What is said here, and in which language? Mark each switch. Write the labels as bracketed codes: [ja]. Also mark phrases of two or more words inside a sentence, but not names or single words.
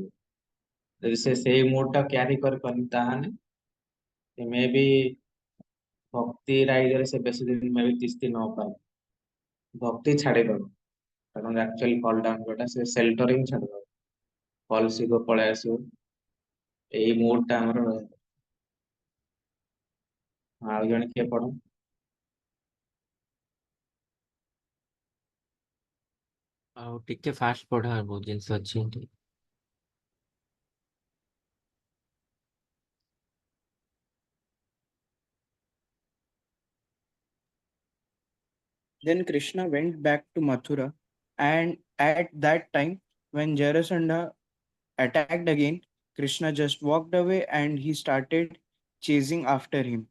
[or] ଯଦି ସେ ସେଇ ମୁଡ ଟା କ୍ୟାରି କରିପାରୁନି ତାହେଲେ ମେ ବି ଭକ୍ତି ରାଇଜରେ ସେ ବେଶୀ ଦିନ ମେ ବି ତିଷ୍ଠି ନ ପାରେ, ଭକ୍ତି ଛାଡିଦବ, କାରଣ [en] actually fall down [or] ଯୋଉଟା ସେ ସେଲ୍ଟର ହିଁ ଛାଡିଦବ, ଫଲସିକୁ ପଳେଇ ଆସିବ। ଏଇ ମୁଡ ଟା ଆମର ରହିବ। ଆଉ ଜଣେ କିଏ ପଢ। ଆଉ ଟିକେ ଫାଷ୍ଟ ପଢା, ବହୁତ ଜିନିଷ ଅଛି ଏଠି। [en] Then Krishna went back to Mathura, and at that time, when Jarasandha attacked again, Krishna just walked away and he started chasing after him.